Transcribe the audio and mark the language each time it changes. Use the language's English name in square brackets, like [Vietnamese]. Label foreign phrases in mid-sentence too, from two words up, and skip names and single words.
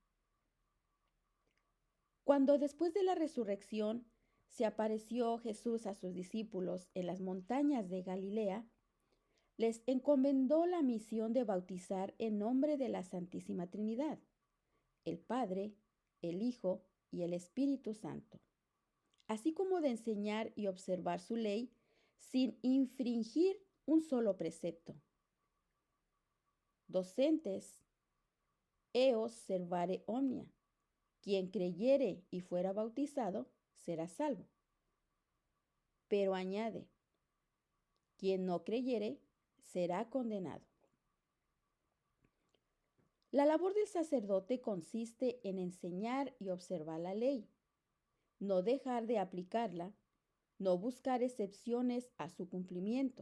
[Spanish] Cuando después de la resurrección se apareció Jesús a sus discípulos en las montañas de Galilea, les encomendó la misión de bautizar en nombre de la Santísima Trinidad, el Padre, el Hijo y el Espíritu Santo, así como de enseñar y observar su ley sin infringir un solo precepto. [Latin] Docentes, eos servare omnia. [Spanish] Quien creyere y fuera bautizado será salvo. Pero añade, quien no creyere será condenado. La labor del sacerdote consiste en enseñar y observar la ley, no dejar de aplicarla, no buscar excepciones a su cumplimiento.